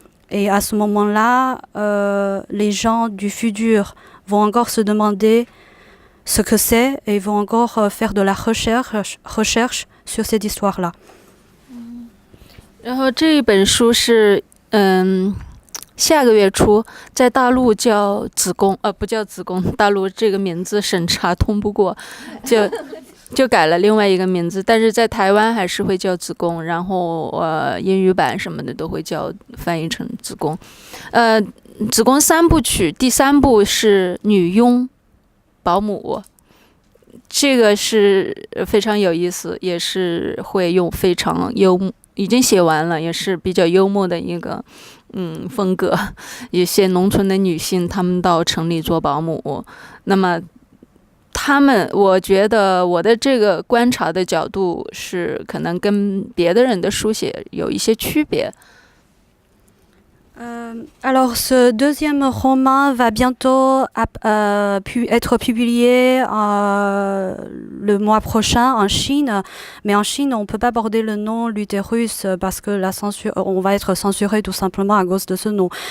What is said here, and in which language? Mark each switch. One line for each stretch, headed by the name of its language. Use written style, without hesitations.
French: Et à ce moment-là, les gens du futur vont encore se demander ce que c'est et vont encore faire de la recherche sur cette histoire-là.
Chinese: 然后这一本书是下个月初在大陆叫子宫，不叫子宫，大陆这个名字审查通不过，就改了另外一个名字，但是在台湾还是会叫子宫，然后英语版什么的都会翻译成子宫。子宫3部曲，第3部是女佣保姆，这个是非常有意思，也是会用非常幽默，已经写完了，也是比较幽默的一个风格。一些农村的女性，她们到城里做保姆，那么我觉得我的这个观察的角度是可能跟别的人的书写有一些区别。
French: Alors, ce deuxième roman va bientôt être publié le mois prochain en Chine. Mais en Chine, on ne peut pas border le nom l'utérus parce que on va être censuré tout simplement à cause de ce nom.